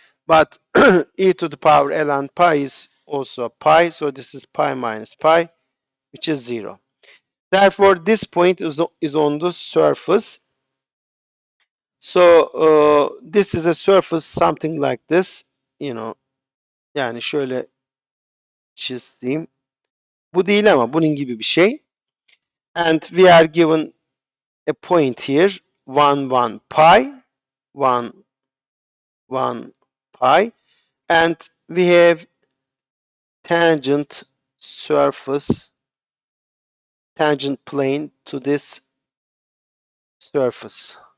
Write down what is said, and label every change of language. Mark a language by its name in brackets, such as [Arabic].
[English] But e to the power ln pi is also pi, so this is pi minus pi, which is 0. Therefore, this point is on the surface. So this is a surface something like this, you know. [Turkish] Yani şöyle çizeyim. Bu değil ama bunun gibi bir şey. [English] And we are given a point here, 1 1 pi, 1 1 pi, and we have tangent surface, tangent plane to this surface.